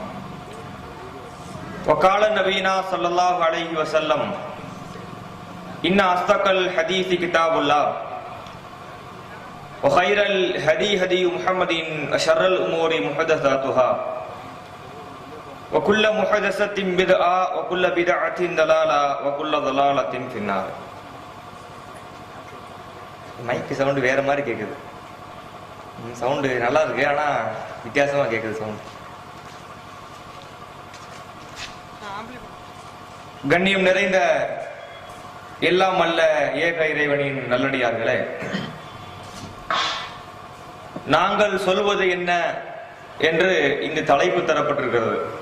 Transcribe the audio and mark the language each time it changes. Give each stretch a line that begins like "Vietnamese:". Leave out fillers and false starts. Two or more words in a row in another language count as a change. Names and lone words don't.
Arabic: وقال نبينا صلى الله عليه وسلم إن أصدق الحديث كتاب الله وخير الهدي هدي محمد وشر الأمور محدثاتها وكل محدثة بدعة وكل بدعة ضلالة وكل ضلالة في النار.
English: mic sound
Tamil: வேற மாதிரி கேக்குது. சவுண்ட் நல்லா இருக்கு, ஆனா வித்தியாசமா கேக்குது சவுண்ட். கண்ணியம் நிறைந்த எல்லாம் அல்ல ஏக இறைவனின் நல்லடியார்களே, நாங்கள் சொல்வது என்ன என்று இங்கு தலைப்பு தரப்பட்டிருக்கிறது.